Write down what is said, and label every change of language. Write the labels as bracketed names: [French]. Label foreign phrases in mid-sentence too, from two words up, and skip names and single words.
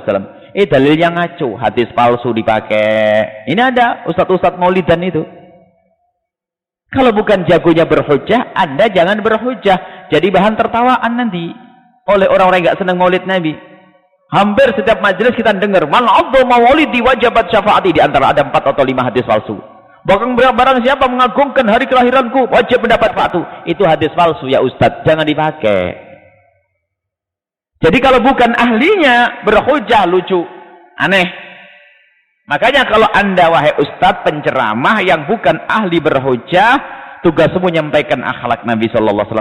[Indonesian] Dalilnya ngaco, hadis palsu dipakai. Ini ada ustadz-ustadz maulidan itu. Kalau bukan jagonya berhujah, Anda jangan berhujah. Jadi bahan tertawaan nanti oleh orang-orang yang gak senang maulid Nabi. Hampir setiap majelis kita dengar, [Arabic] من عبد مولدي وجبت شفاعتي, [Indonesian] di antara ada 4 atau 5 hadis palsu. Bahkan barang siapa mengagungkan hari kelahiranku wajib mendapat syafaat. Itu hadis palsu ya ustadz, jangan dipakai. Jadi kalau bukan ahlinya berhujah lucu, aneh. Makanya kalau Anda wahai ustadz penceramah yang bukan ahli berhujah, tugasmu menyampaikan akhlak Nabi SAW.